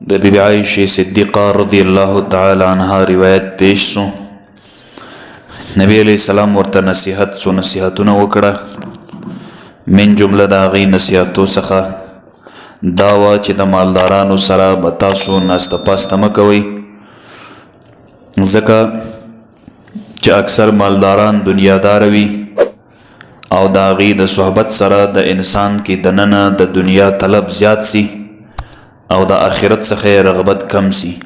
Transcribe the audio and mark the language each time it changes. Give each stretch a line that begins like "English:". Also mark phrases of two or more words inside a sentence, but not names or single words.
Pashto: د بیبی عائشہ صدیقہ
Arabic: رضی اللہ تعالی عنہ
Pashto: روایت پیش سو. نبی
Arabic: علیہ السلام
Pashto: ورته نصیحت سو نصیحتونه وکړه. من جمله د هغې نصیحتو څخه دا وه چې د مالدارانو سره به تاسو ناسته پاسته مه کوئ، ځکه چې اکثر مالداران دنیاداره وي او د هغې د صحبت سره د انسان کې دننه د دنیا طلب زیات سي او د آخرت څخه رغبت کم سي،